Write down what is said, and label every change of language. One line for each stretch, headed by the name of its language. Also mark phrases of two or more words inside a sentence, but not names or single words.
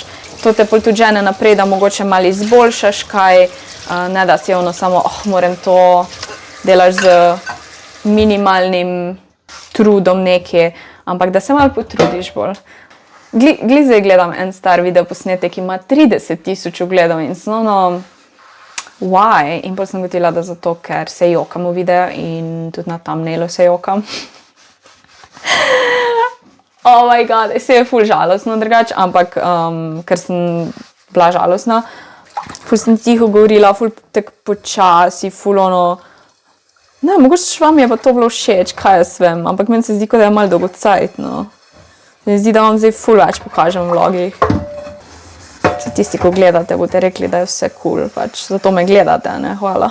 Slovenian: To te pol tudi žene naprej, da mogoče malo izboljšaš kaj, ne da si samo, moram to, delaš z minimalnim trudom nekje, ampak da se malo potrudiš bolj. Glih zdaj gledam en star video posnetek, ki ima 30,000 ogledov in sem why? In potem sem gotovila, da zato, ker se jokam v video in tudi na thumbnailu se jokam.
English: Oh my god,
Slovenian: se je ful žalostno drugače, ampak ker sem bila žalostna, ful sem tiho govorila, ful tak počasi, ful ne, mogoče vam je pa to bilo všeč, kaj jaz vem, ampak meni se zdi, da je malo dolgocajtno. Se mi zdi, da vam zdaj ful več pokažem v vlogih. Vsi tisti, ko gledate, boste rekli, da je vse cool, pač zato me gledate, ne, hvala.